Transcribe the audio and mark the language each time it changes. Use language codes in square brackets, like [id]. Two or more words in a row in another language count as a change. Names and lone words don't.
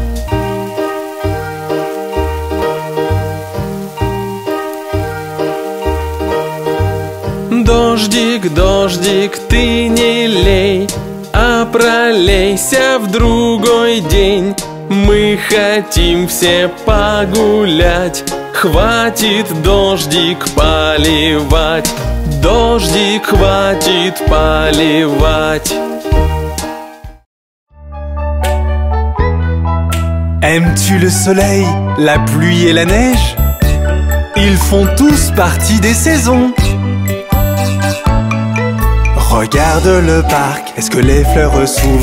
[ru] Дождик, дождик, ты не лей, а пролейся в другой день. Мы хотим все погулять, хватит дождик поливать. Дождик хватит поливать. [fr] Aimes-tu le soleil, la pluie et la neige? Ils font tous partie des saisons. Regarde le parc, est-ce que les fleurs s'ouvrent?